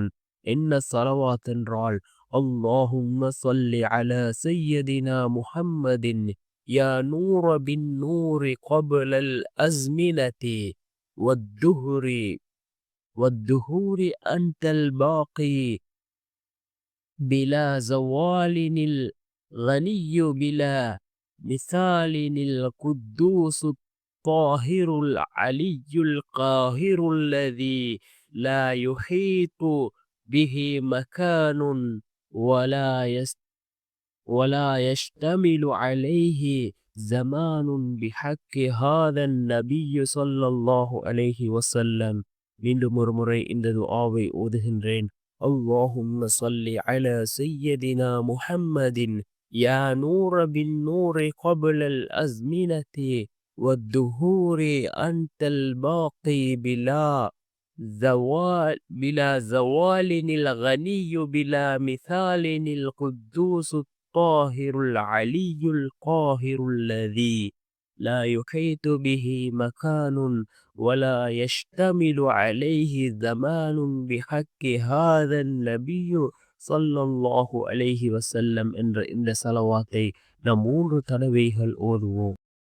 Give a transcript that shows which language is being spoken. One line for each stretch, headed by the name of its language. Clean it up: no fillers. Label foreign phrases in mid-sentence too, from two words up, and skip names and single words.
Tamil: என்ன சலவாத் என்றால்,
Arabic: اللهم صل على سيدنا محمد يا نور بالنور قبل الأزمنة والدهور أنت الباقي بلا زوال الغني بلا مثال القدوس الطاهر العلي القاهر الذي لا يحيط به مكان ولا يشتمل عليه زمان بحق هذا النبي صلى الله عليه وسلم.
Tamil: மீண்டும் ஒரு முறை இந்த துஆவை ஓதுகின்றேன்.
Arabic: اللهم صل على سيدنا محمد يا نور بالنور قبل الأزمنة والدهور أنت الباقي بلا زوال الغني بلا مثال القدوس الطاهر العلي القاهر الذي لا يحيط به مكان ولا يشتمل عليه زمان بحق هذا النبي صلى الله عليه وسلم
Tamil: என்ற இந்த சலவாத்தை நாம் 3 தடவைகள் ஓதுவோம்.